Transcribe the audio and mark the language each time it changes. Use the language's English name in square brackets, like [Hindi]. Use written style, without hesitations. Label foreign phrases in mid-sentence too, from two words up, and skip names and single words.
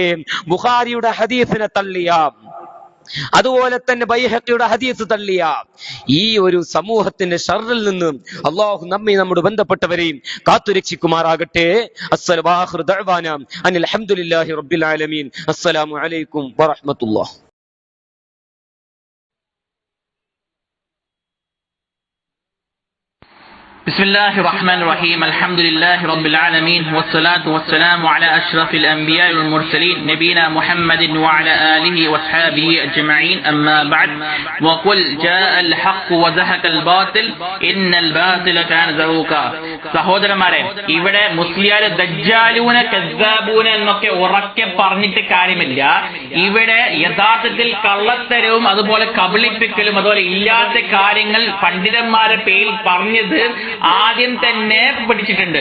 [Malayalam] ബുഖാരിയുടെ ഹദീസിനെ തള്ളിയ, അതുപോലെ തന്നെ ബൈഹഖിയുടെ ഹദീസ് തള്ളിയ ഈ ഒരു സമൂഹത്തിന്റെ ഷർറിൽ നിന്നും അല്ലാഹു നമ്മെ നമ്മുടെ ബന്ധപ്പെട്ടവരെയും കാത്തുരക്ഷിക്കുമാറാകട്ടെ. [Arabic] السلام دعوانا أن الحمد لله رب العالمين. السلام عليكم ورحمة الله. بسم الله الرحمن الرحيم. الحمد لله رب العالمين والصلاة والسلام على أشرف الأنبياء والمرسلين نبينا محمد وعلى آله وأصحابه أجمعين. أما بعد. وقل جاء الحق وزهق الباطل إن الباطل كان زهوقا. [Malayalam] സഹോദരന്മാരെ, ഇവിടെ മുസ്ലിയാര് [Arabic] دجالون كذابون [Malayalam] എന്നൊക്കെ ഉറക്കെ പറഞ്ഞിട്ട് കാര്യമില്ല. ഇവിടെ യഥാർത്ഥത്തിൽ കള്ളത്തരവും അതുപോലെ കബളിപ്പിക്കലും അതുപോലെ ഇല്ലാത്ത കാര്യങ്ങൾ പണ്ഡിതന്മാരെ പേരിൽ പറഞ്ഞത് ആദ്യം തന്നെ പഠിച്ചിട്ടുണ്ട്.